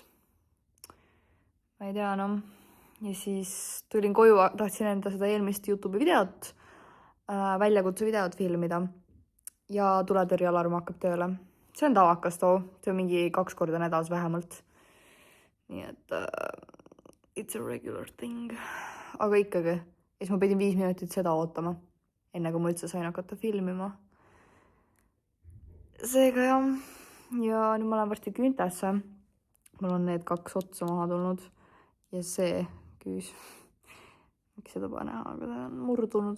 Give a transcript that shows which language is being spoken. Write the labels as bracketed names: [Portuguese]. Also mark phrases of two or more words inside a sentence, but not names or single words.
[Estonian] Ma ei tea enam. Ja siis tulin koju, tahtsin enda seda eelmist YouTube'i videot, väljakutsu videot filmida ja tuletõrjealarm hakkab tööle. See on tavakas too, see on mingi 2 korda nädalas vähemalt. Nii et [English] it's a regular thing. [Estonian] Aga ikkagi, siis ma pidin 5 minutit seda ootama, enne kui ma üldse sain hakata filmima. Seega jah, ja nüüd ma olen varsti küüntesse. Mul on need 2 otsa maha tulnud ja see küüs. Miks seda pole näha, aga ta on murdunud.